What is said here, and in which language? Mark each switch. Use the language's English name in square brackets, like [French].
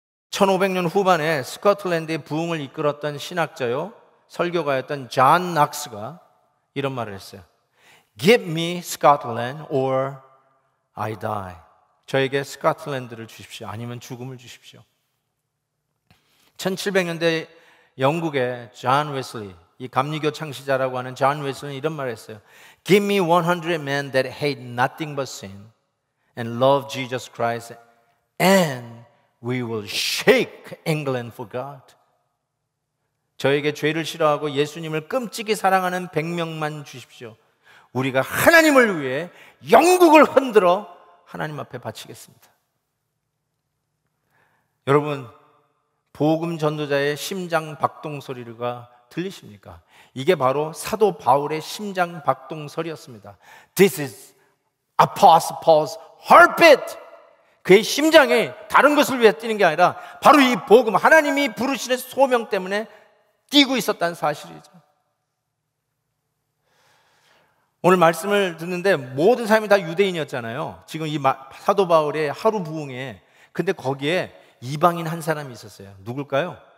[Korean] 1500년 후반에 스코틀랜드의 부흥을 이끌었던 신학자요, 설교가였던 존 낙스가 이런 말을 했어요. [English] Give me Scotland or I die. [Korean] 저에게 스코틀랜드를 주십시오. 아니면 죽음을 주십시오. 1700년대 영국의 존 웨슬리, 이 감리교 창시자라고 하는 존 웨슬리는 이런 말을 했어요. [English] Give me 100 men that hate nothing but sin and love Jesus Christ, and we will shake England for God. [Korean] 저에게 죄를 싫어하고 예수님을 끔찍이 사랑하는 100명만 주십시오. 우리가 하나님을 위해 영국을 흔들어 하나님 앞에 바치겠습니다. 여러분, 복음 전도자의 심장 박동 소리가 들리십니까? 이게 바로 사도 바울의 심장 박동 소리였습니다. [English] This is Apostle Paul's heartbeat. [Korean] 그의 심장이 다른 것을 위해 뛰는 게 아니라 바로 이 복음, 하나님이 부르시는 소명 때문에 뛰고 있었다는 사실이죠. 오늘 말씀을 듣는데 모든 사람이 다 유대인이었잖아요. 지금 이 사도 바울의 하루 부흥에. 근데 거기에 이방인 한 사람이 있었어요. 누굴까요?